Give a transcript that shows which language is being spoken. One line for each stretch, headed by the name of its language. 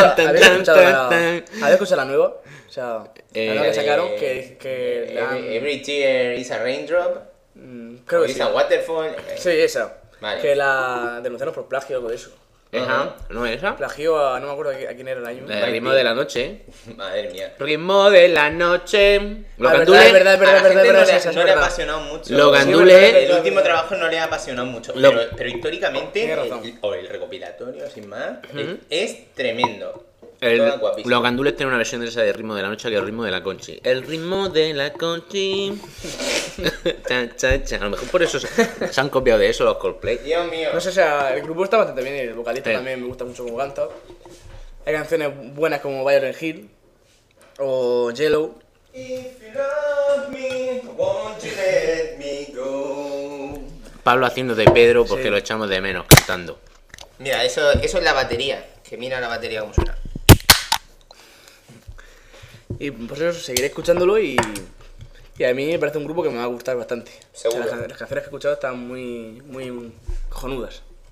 Spanish: ¿Habéis escuchado la nueva? O sea, la que sacaron.
English: Every tear is a raindrop.
Spanish: Creo que sí.
English: Waterfall.
Spanish: Sí, esa. Vale. Que la denunciaron por plagio o algo de eso. Ajá. ¿No es esa? Plagio a... No me acuerdo a quién era el año. El ritmo de la noche. Madre mía. Ritmo de la noche. Los Gandules. Es verdad, es verdad. A la gente verdad, no le ha apasionado mucho. Los Gandules. El último trabajo no le ha apasionado mucho. Pero históricamente... Tiene razón. El recopilatorio, sin más, es tremendo. Los Gandules tienen una versión de esa de ritmo de la noche que es el ritmo de la conchi. El ritmo de la conchi. A lo mejor por eso se han copiado de eso los Coldplay. Dios mío. No sé, o sea, el grupo está bastante bien y el vocalista también me gusta mucho como canta. Hay canciones buenas como Byron Hill o Yellow.
English: If you love me, won't you let me go?
Spanish: Pablo haciendo de Pedro porque lo echamos de menos cantando. Mira, eso es la batería. Que mira la batería como suena. Y por eso seguiré escuchándolo y a mí me parece un grupo que me va a gustar bastante. Seguro. O sea, las canciones que he escuchado están muy, muy cojonudas.